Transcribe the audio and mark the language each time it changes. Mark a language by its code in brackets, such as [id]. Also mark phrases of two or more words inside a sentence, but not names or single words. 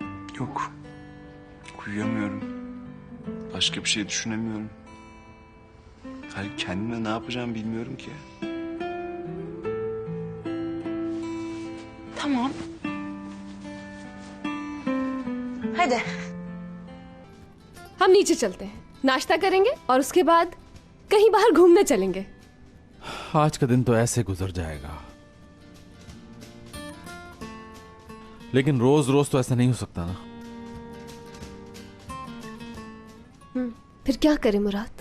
[tr] Yok. Uyuyamıyorum. Başka bir şey düşünemiyorum. Hayır, kendime ne yapacağım bilmiyorum ki. Tamam. Hadi. [hi] हम नीचे चलते हैं, नाश्ता करेंगे और उसके बाद कहीं बाहर घूमने चलेंगे। आज का दिन तो ऐसे गुजर जाएगा, लेकिन रोज रोज तो ऐसा नहीं हो सकता ना। फिर क्या करें मुराद?